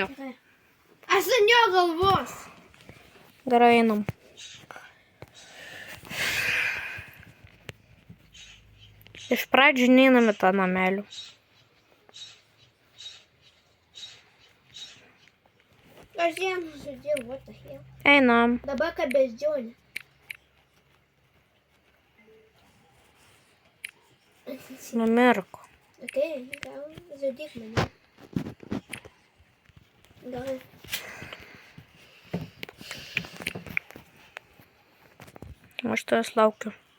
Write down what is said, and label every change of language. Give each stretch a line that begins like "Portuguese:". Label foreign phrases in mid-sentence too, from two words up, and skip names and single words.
Lithuanian: Aš ant jo galvos. Gerai, einam. Iš pradžių neinam į tą namelį. Aš ją nužudžiau,
English: what the hell.
Lithuanian: Einam. Dabar ką beždžionė. Numirk. Okei, gal žudyk mane. Gal. Aš tavęs laukiu.